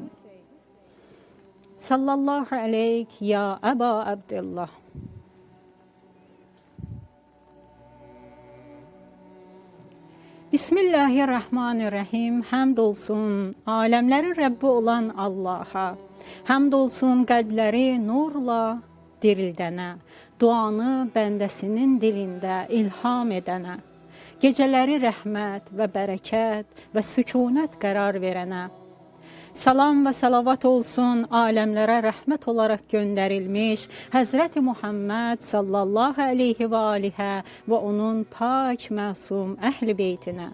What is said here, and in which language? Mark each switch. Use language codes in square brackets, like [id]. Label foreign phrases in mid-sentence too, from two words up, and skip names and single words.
[ar] صلى الله عليك يا أبا عبد الله. Bismillahirrahmanirrahim. [tr] Hamdolsun alemlerin Rabbi olan Allah'a. Hamdolsun kalpleri nurla [az] dirildənə, duanı bəndəsinin dilində ilham edənə, gecələri rəhmət və bərəkət və sükunət qərar verənə, salam və salavat olsun aləmlərə rəhmət olaraq göndərilmiş Həzrəti Muhammed [ar] صلى الله عليه [az] və alihə və onun pak, məsum əhl-i beytinə.